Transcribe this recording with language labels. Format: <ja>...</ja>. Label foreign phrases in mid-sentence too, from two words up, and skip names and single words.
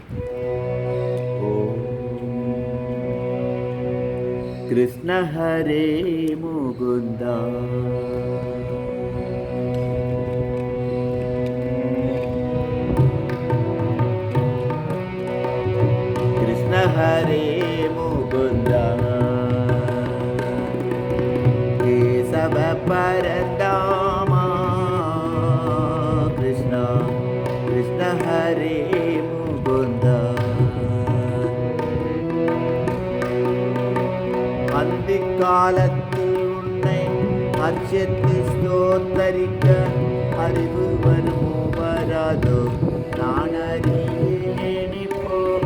<sa>कृष्ण हरे मुकुंद कृष्ण हरे मुकुंद केशव परंदामा कृष्ण कृष्ण हरे मुकुंद</sa> <ta>அந்தி காலத்தில் உன்னை அர்ச்சித்து ஸ்தோத்தரிக்க அறிவு வருமோ வராதோ நான் அறியேன் இப்போ.</ta>